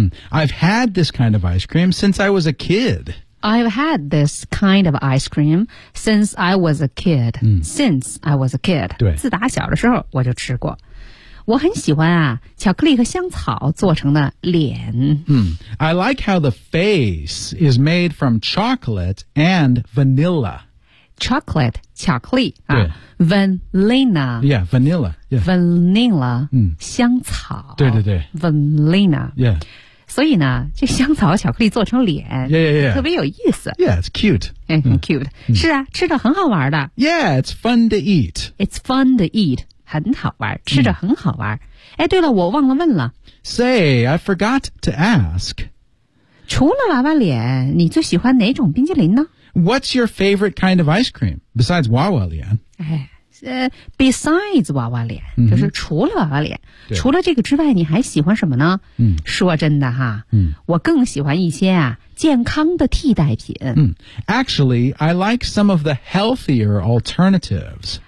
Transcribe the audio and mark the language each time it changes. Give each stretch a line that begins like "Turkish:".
English: I've had this kind of ice cream since I was a kid. I've had this kind of ice cream since I was a kid.、Since I was a kid.
Chinese: 对自打小的时候我就吃过我很喜欢啊巧克力和香草做成的脸。
English: I like how the face is made from chocolate and vanilla. Chocolate, 巧克力、Vanilla. Yeah, vanilla. Yeah. Vanilla,、香草。
Chinese: 对对对。
English: Vanilla. Yeah.
Chinese: 所以呢这香草巧克力做成脸。
English: Yeah, yeah, yeah.
Chinese: 特别有意思。
English: Yeah, it's cute. And cute.、
Chinese: 是啊吃着很好玩的。
English: Yeah, it's fun to eat. It's fun to eat.
Chinese: 很好玩吃着很好玩、哎对了我忘了问了
English: Say, I forgot to ask
Chinese: 除了娃娃脸你最喜欢哪种冰淇淋呢
English: What's your favorite kind of ice cream besides 娃娃脸、
Chinese: besides 娃娃脸、就是除了娃娃脸除了这个之外你还喜欢什么呢、说真的哈、我更喜欢一些啊健康的替代品、
English: Actually, I like some of the healthier alternatives